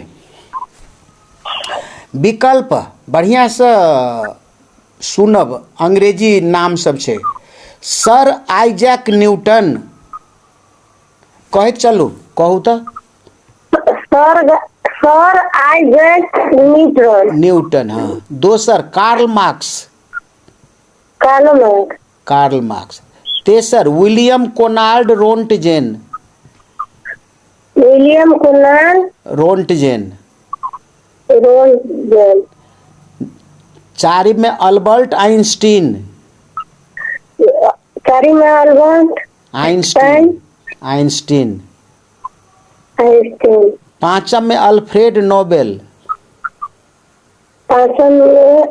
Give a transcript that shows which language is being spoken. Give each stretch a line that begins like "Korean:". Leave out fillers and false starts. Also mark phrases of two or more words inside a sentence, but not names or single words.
Maithili: विकल्प बढ़िया से सुनब, अंग्रेजी नाम सब छै। सर आइजैक न्यूटन, कहैत चलू, कहू तऽ। सर आइजैक न्यूटन। न्यूटन, हाँ। दोसर कार्ल मार्क्स। कार्ल मार्क्स। तेसर विलियम कोनार्ड रोंटजेन। विलियम कोनार्ड रोंटजेन। रोंटजेन। चारि में अल्बर्ट आइंस्टीन। चारि में अल्बर्ट आइंस्टीन। आइंस्टीन। आइंस्टीन। पांचम में अल्फ्रेड नोबेल। पांचम में